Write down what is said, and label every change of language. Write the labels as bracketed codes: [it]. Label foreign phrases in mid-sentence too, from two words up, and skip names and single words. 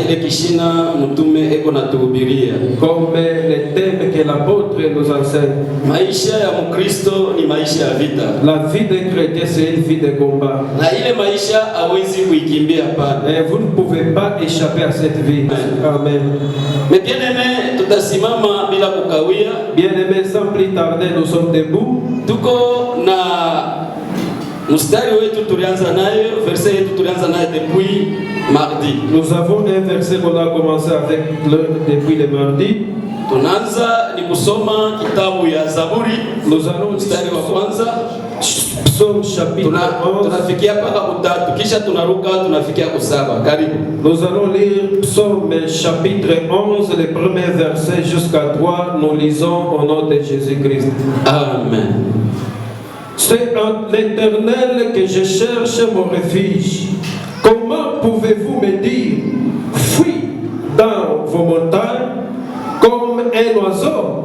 [fr] Comme le thème que l'apôtre nous enseigne. La vie des chrétiens, c'est une vie de combat. Et vous ne pouvez pas échapper à cette vie. Amen. Mais bien aimé, [sw] tutasimama bila kukawia. [fr] Bien aimé, sans plus tarder, nous sommes debout. [sw] Tuko na mstari wetu tulianza nayo, verset yetu tulianza nayo [fr] depuis mardi. Nous avons un verset qu'on a commencé avec depuis le mardi. [sw] Tunaanza ni kusoma kitabu ya Zaburi. [fr] Nous allons [sw] mstari wa kwanza. [fr] Psaume chapitre 11. [sw] Tunafikia paka kutatu, kisha tunaruka tunafikia kusaba. Karibu. [fr] Nous allons lire Psaume chapitre 11, les premiers versets jusqu'à 3. Nous lisons au nom de Jésus-Christ. Amen. C'est en l'Éternel que je cherche mon refuge. Comment pouvez-vous me dire, fuis dans vos montagnes comme un oiseau?